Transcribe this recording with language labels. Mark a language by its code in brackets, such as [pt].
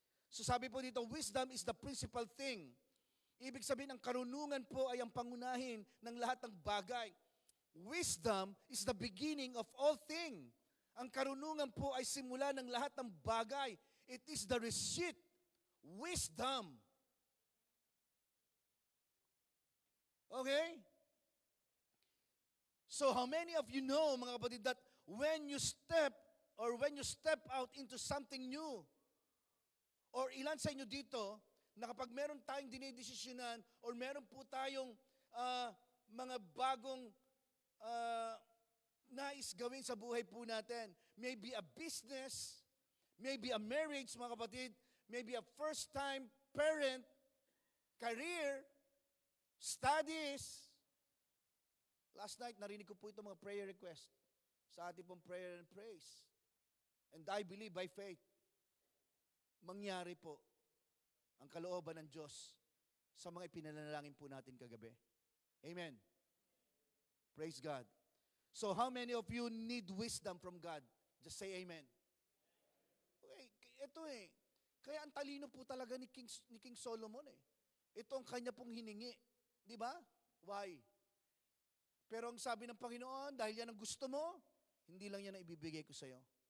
[en] So [tl] sabi po dito, [en] wisdom is the principal thing. [tl] Ibig sabihin, ang karunungan po ay ang pangunahin ng lahat ng bagay. [en] Wisdom is the beginning of all things. [tl] Ang karunungan po ay simula ng lahat ng bagay. [en] It is the receipt. Wisdom. Okay? So how many of you know, mga kapatid, that when you step out into something new, [tl] or ilan sa inyo dito, na kapag meron tayong dinidesisyonan, or meron po tayong mga bagong nais gawin sa buhay po natin. [en] Maybe a business, maybe a marriage, [tl] mga kapatid, [en] maybe a first-time parent, career, studies. [tl] Last night, narinig ko po itong mga prayer request sa ating pong prayer and praise. [en] And I believe by faith, [tl] mangyari po ang kalooban ng Diyos sa mga ipinanalangin po natin kagabi. [en] Amen. Praise God. So how many of you need wisdom from God? Just say amen. [tl] Okay, ito kaya ang talino po talaga ni King Solomon Ito ang kanya pong hiningi. Di ba? Why? Pero ang sabi ng Panginoon, dahil yan ang gusto mo, hindi lang yan ang ibibigay ko sa'yo.